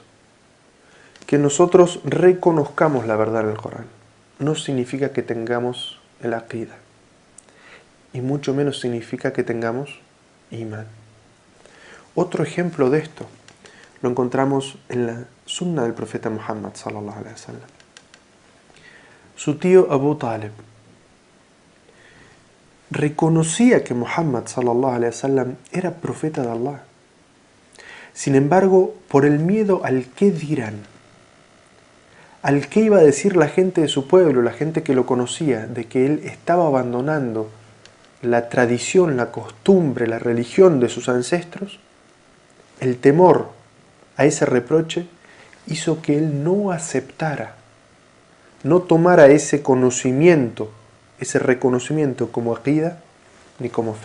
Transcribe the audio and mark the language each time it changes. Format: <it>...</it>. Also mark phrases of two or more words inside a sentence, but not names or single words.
<es>Que nosotros reconozcamos la verdad en el Corán no significa que tengamos el aqida, y mucho menos significa que tengamos imán. Otro ejemplo de esto lo encontramos en la sunna del profeta Muhammad</es> <ar>صلى الله عليه وسلم.</ar> <es>Su tío Abu Talib reconocía que Muhammad</es> <ar>صلى الله عليه وسلم</ar> <es>era profeta de Allah. Sin embargo, por el miedo al qué dirán, al qué iba a decir la gente de su pueblo, la gente que lo conocía, de que él estaba abandonando la tradición, la costumbre, la religión de sus ancestros, el temor a ese reproche hizo que él no aceptara, no tomara ese conocimiento, ese reconocimiento como aqida ni como fe.</es>